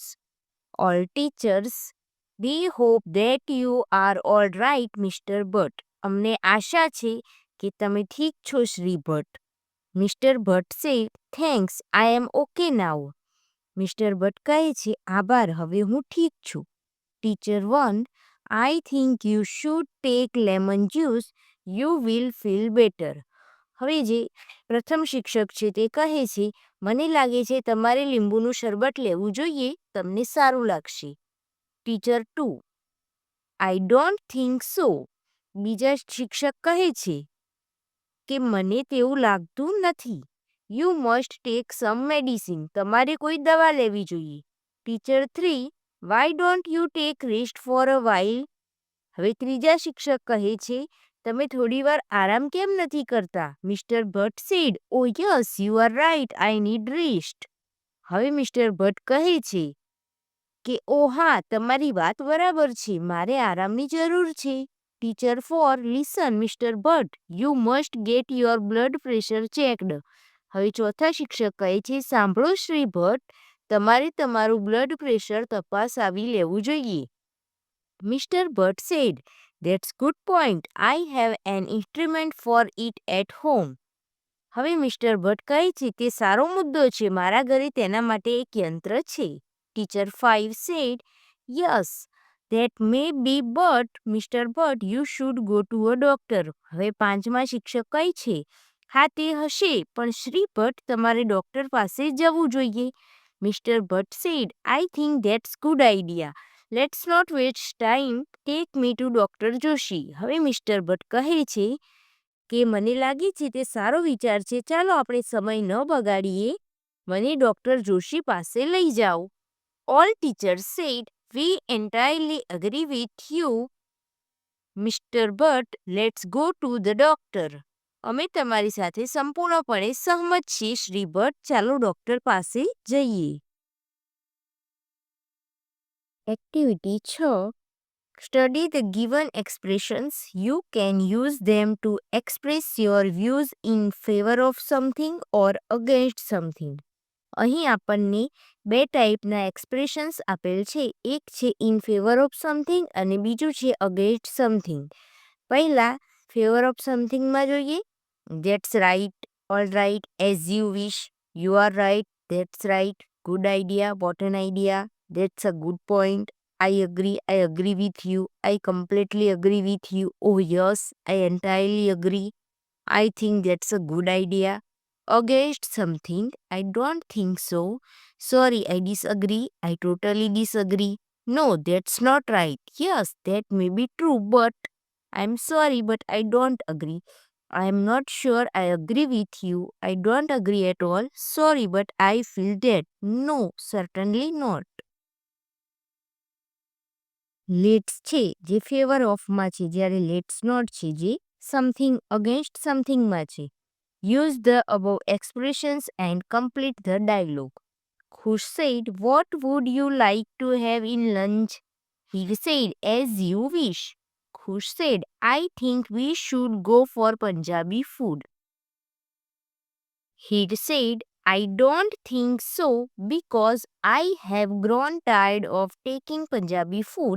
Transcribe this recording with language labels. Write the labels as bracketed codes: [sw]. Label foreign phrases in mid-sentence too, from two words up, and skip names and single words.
[en] All teachers, we hope that you are all right, Mr. Butt. [gu] અમને આશા છે કે તમે ઠીક છો, શ્રી ભટ્ટ. [en] Mr. Butt said, "Thanks, I am okay now." [gu] Mr. Butt કહે છે, "આભાર, હવે હું ઠીક છું." [en] Teacher 1, "I think you should take lemon juice. You will feel better." [gu] હવે જે પ્રથમ શિક્ષક છે તે કહે છે, "મને લાગે છે તમારે લીંબુનું શરબત લેવું જોઈએ, તમને સારું લાગશે." ટીચર 2, [en] "I don't think so." [gu] બીજા શિક્ષક કહે છે કે મને તેવું લાગતું નથી. [en] "You must take some medicine." [gu] તમારે કોઈ દવા લેવી જોઈએ. ટીચર 3, [en] "Why don't you take rest for a while?" [gu] હવે ત્રીજા શિક્ષક કહે છે, "તમે થોડીવાર આરામ કેમ નથી કરતા?" [en] મિસ્ટર ભટ્ટ said, "Oh yes, you are right, I need rest." [gu] હવે મિસ્ટર ભટ્ટ કહે છે કે ઓ હા, તમારી વાત બરાબર છે, મારે આરામની જરૂર છે. [en] ટીચર 4, "Listen, મિસ્ટર ભટ્ટ, you must get your blood pressure checked." [gu] હવે ચોથા શિક્ષક કહે છે, "સાંભળો શ્રી ભટ્ટ, તમારે તમારું [en] blood pressure [gu] તપાસાવી લેવું જોઈએ." [en] મિસ્ટર ભટ્ટ said, "That's good point. I have an instrument for it at home." [gu] હવે મિસ્ટર ભટ્ટ કહે છે, "તે સારો મુદ્દો છે, મારા ઘરે તેના માટે એક યંત્ર છે." [en] ટીચર 5 said, "Yes, that may be, but Mr. Butt, you should go to a doctor." [gu] હવે પાંચમા શિક્ષક કહે છે, "હા, તે હશે, પણ શ્રી ભટ્ટ, તમારે ડોક્ટર પાસે જવું જોઈએ." [en] મિસ્ટર ભટ્ટ said, "I think that's good idea. Let's not waste time. Take me to Dr. જોશી." [gu] હવે મિસ્ટર ભટ્ટ કહે છે કે મને લાગે છે તે સારો વિચાર છે, ચાલો આપણે સમય ન બગાડીએ, મને ડોક્ટર જોશી પાસે લઈ જાઓ. [en] All teachers said, "We entirely agree with you, Mr. Butt. Let's go to the doctor." [gu] અમે તમારી સાથે સંપૂર્ણપણે સહમત છીએ શ્રી ભટ્ટ. ચાલો ડૉક્ટર પાસે જઈએ. એક્ટિવિટી 6. [en] Study the given expressions. You can use them to express your views in favor of something or against something. [gu] અહીં આપણને બે ટાઈપના એક્સપ્રેશન્સ આપેલ છે. એક છે [en] in favor of something [gu] અને બીજું છે [en] against something. [gu] પહેલાં [en] favor of somethingમાં [gu] જોઈએ. [en] that's right, all right, as you wish, you are right, that's right, good idea, what an idea, that's a good point, I agree with you, I completely agree with you, oh yes, I entirely agree, I think that's a good idea. Against something, I don't think so, sorry, I disagree, I totally disagree, no, that's not right, yes, that may be true, but I'm sorry, but I don't agree. I'm not sure I agree with you. I don't agree at all. Sorry, but I feel that. No, certainly not. [gu] લેટ્સ છે જે [en] favor ofમાં [gu] છે, જ્યારે [en] let's not [gu] છે જે [en] something against somethingમાં [gu] છે. [en] use the above expressions and complete the dialogue. Khush said, what would you like to have in lunch? He said, as you wish. Khush said, I think we should go for Punjabi food. He said, I don't think so because I have grown tired of taking Punjabi food.